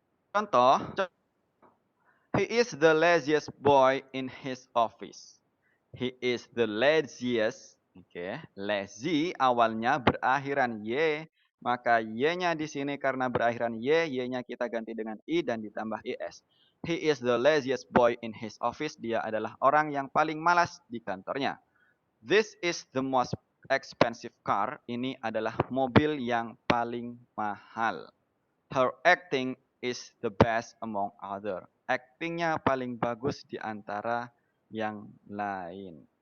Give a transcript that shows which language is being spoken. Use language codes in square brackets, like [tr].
[en] Contoh, he is the laziest boy in his office. He is the laziest. [id] Oke, lazy awalnya berakhiran y, maka y-nya di sini karena berakhiran y, y-nya kita ganti dengan i dan ditambah is. [en] He is the laziest boy in his office. [id] Dia adalah orang yang paling malas di kantornya. [en] This is the most expensive car. [id] Ini adalah mobil yang paling mahal. [en] Her acting is the best among other. [id] Actingnya paling bagus di antara yang lain.